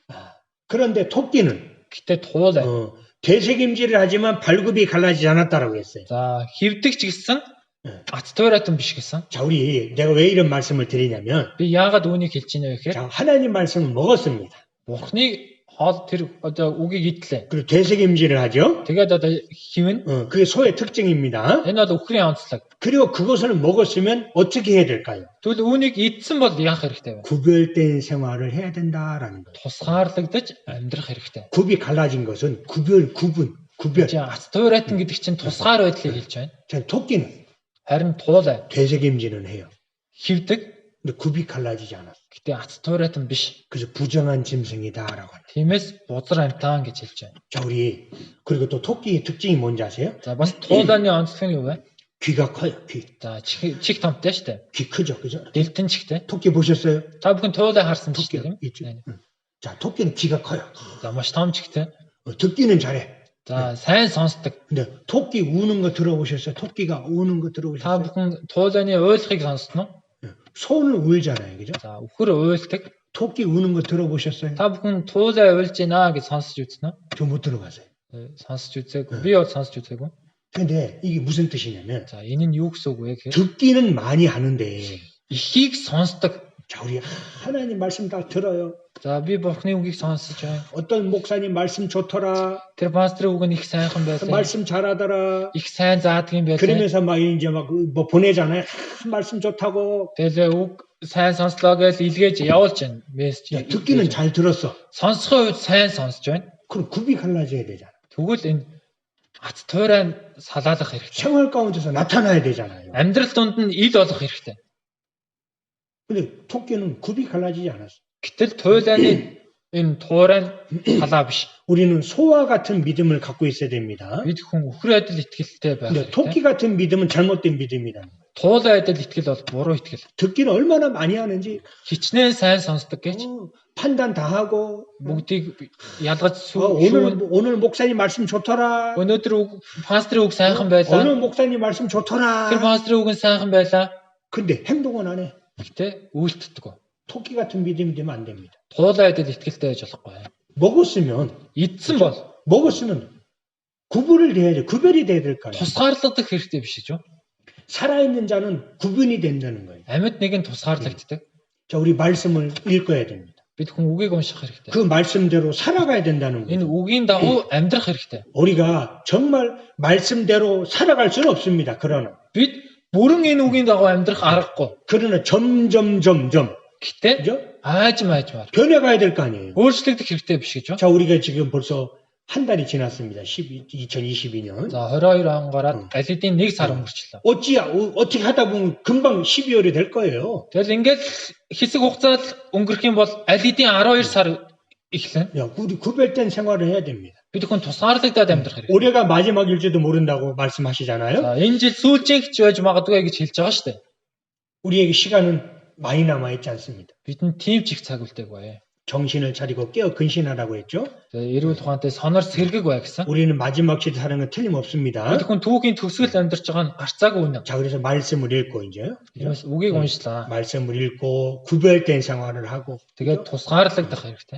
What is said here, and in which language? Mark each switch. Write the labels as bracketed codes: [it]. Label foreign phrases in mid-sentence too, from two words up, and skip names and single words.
[ko] 그런데 토끼는 [mn] Гэтэ туулай. [ko] 되새김질을 하지만 발굽이 갈라지지 않았다라고 했어요. [mn] За хивдэг ч гэсэн ац туйратан биш гэсэн. [ko] 자, 내가 왜 이런 말씀을 드리냐면, [mn] Би яагаад үүнийг хэлж байна вэ гэхээр [ko] 자, 하나님 말씀을 먹었습니다. [mn] Бурхны хоол тэр одоо үгийг идлээ. [ko] 그리고 되새김질을 하죠. [mn] Тэгээд одоо хивнэ. [ko] 그게 소의 특징입니다. [mn] Энэ бол үхрийн онцлог. [ko] 그리고 그것을 먹었으면 어떻게 해야 될까요? [mn] Тэгвэл үүнийг идсэн бол яах хэрэгтэй вэ? [ko] 구별된 생활을 해야 된다라는 거예요. [mn] Тусгаарлагдаж амьдрах хэрэгтэй. [ko] 굽이 갈라진 것은 구별. [mn] За ац туйратан гэдэг чинь тусгаар байдлыг хэлж байна. [ko] 자, 토끼는 [mn] Харин туулай. [ko] 되새김질은 해요. [mn] Хивдэг. [ko] 근데 굽이 갈라지지 않았어. [mn] Гэтэ ац туйратан биш. [ko] 그래서 부정한 짐승이다라고 하는. [mn] Тиймээс бузар амтаан гэж хэлж байна. [ko] 자, 그리고 또 토끼의 특징이 뭔지 아세요? [mn] За бас туулааны онцлог нь юу вэ? [ko] 귀가 커요. 귀. [mn] За чих томтой шүү дээ. [ko] 귀 크죠, 그죠? [mn] Дэлтэн чихтэй. [ko] 토끼 보셨어요? [mn] Та бүхэн туулай харсан ч [ko] 토끼 [mn] тийм. [ko] 있죠. 네. 자, 토끼는 귀가 커요. [mn] За маш том чихтэй. [ko] 듣기는 잘해. [mn] За сайн сонсдог. [ko] 근데 토끼 우는 거 들어보셨어요? 토끼가 우는 거 [mn] Та [ko] 들어보셨어요? [mn] бүхэн туулайны уйлахыг сонссноо? [ko] 소는 울잖아요, 그죠? [mn] За үхэр уйлдаг. [ko] 토끼 우는 거 들어보셨어요? [mn] Та бүхэн туулай уйлж байна гэж сонсож үзнэ. [ko] 저 못 들어봤어요. [mn] Сонсож үзээгүй. Би бол сонсож үзээгүй. [ko] 근데 이게 무슨 뜻이냐면 [mn] За энэ нь юу гэсэн үг вэ гэхээр [ko] 듣기는 많이 하는데, [mn] ихийг сонсдог. [ko] 자, 우리 하나님 말씀 다 들어요. [mn] За би Бурхны үгийг сонсож байна. [ko] 어떤 목사님 말씀 좋더라. [mn] Тэр пастрын үг нь их сайхан [ko] 그 [mn] байсан. [ko] 말씀 잘하더라. [mn] Их сайн заадаг юм байлаа. [ko] 그러면서 막 이제 막 뭐 보내잖아요. 말씀 좋다고. [mn] Тэгэл үг сайн сонслоо гэж илгээж явуулж байна. Мессеж. [ko] 야, 듣기는 잘 들었어. [mn] Сонсохын үед сайн сонсож байна. [ko] 그럼 굽이 갈라져야 되잖아. [mn] Тэгвэл энэ Ац туурай салаалах хэрэгтэй. [ko] 생활 가운데서 나타나야 되잖아요. [mn] Амьдрал донд нь ил болох хэрэгтэй. [ko] 근데 토끼는 굽이 갈라지지 않았어. [mn] Гэтэл туйлааны энэ туурай нь халаа биш. [ko] 우리는 소와 같은 믿음을 갖고 있어야 됩니다. [mn] Бид хүн өхөр адил итгэлтэй байх [ko] 근데 [mn] хэрэгтэй. [ko] 토끼 같은 믿음은 잘못된 믿음이라는 거예요. [mn] Туулай адил итгэл бол буруу итгэл. [ko] 듣기는 얼마나 많이 하는지 [mn] Хичнээн сайн сонсдог гэж [ko] 판단 다 하고 [mn] бүгдийг ялгаж [ko] 오늘 목사님 말씀 좋더라. [mn] өнөөдөр пастрын үг сайхан байлаа. [ko] 오늘 목사님 말씀 좋더라. [mn] Тэр пастрын үг нь сайхан байлаа. [ko] 근데 행동은 안 해. [mn] Гэтэ үйлдэлдэг. [ko] 토끼 같은 믿음이 되면 안 됩니다. [mn] Туулай адил итгэлтэй байж болохгүй. [ko] 먹었으면 [mn] Идсэн бол [ko] 먹었으면 구분을 돼야죠. 구별이 돼야 될 거 아니에요. [mn] тусгаарлагдах хэрэгтэй биш гэж юу? [ko] 살아있는 자는 구분이 된다는 거예요. [mn] Амьд нэг нь тусгаарлагддаг. [ko] 자, 우리 말씀을 읽어야 됩니다. [mn] Бид хүн үгийг унших хэрэгтэй. [ko] 그 말씀대로 살아가야 된다는 [mn] Энэ [ko] 거예요. [mn] үгийн дагуу амьдрах хэрэгтэй. [ko] 우리가 정말 말씀대로 살아갈 수는 없습니다. 그러나 [mn] Бид бүрэн энэ үгийн дагуу амьдрах аргагүй. [ko] 점점 [mn] Гэтэ [ko] 그죠? [mn] аажмаар [ko] 변해가야 될 거 아니에요. [mn] өөрчлөгдөх хэрэгтэй биш гэж юу? [ko] 자, 우리가 지금 벌써 한 달이 지났습니다. 2022년. [mn] За 22 он гараад аль хэдийн 1 сар өнгөрчлөө. [ko] 어떻게 하다 보면 금방 12월이 될 거예요. [mn] Тэгэл ингээд хэсэг хугацаад өнгөрөх юм бол аль хэдийн 12 сар эхлэн. [ko] 야, 우리 구별된 생활을 해야 됩니다. [mn] Бид хүн тусгаарлагдаад амьдрах хэрэгтэй. [ko] 올해가 마지막일지도 모른다고 말씀하시잖아요. [mn] За энэ жил сүүлчийнх ч байж магадгүй гэж хэлж байгаа шүү дээ. [ko] 우리에게 시간은 많이 남아있지 않습니다. [mn] Бидэнд тийм ч их цаг үлдээг бай. [ko] 정신을 차리고 깨어 근신하라고 했죠. [mn] Тэгээ эрүүл ухаантай сонор сэргэг бай гэсэн. [ko] 우리는 마지막 시대 사는 건 틀림없습니다. [mn] Бид хүн түүхийн төгсгөл амьдарч байгаа нь гарцаагүй үнэ. [ko] 자, 그래서 말씀을 읽고 이제 [mn] Тэрээс үгийг уншлаа. [ko] 말씀을 읽고 구별된 생활을 하고 [mn] Тэгээд тусгаарлагдах хэрэгтэй.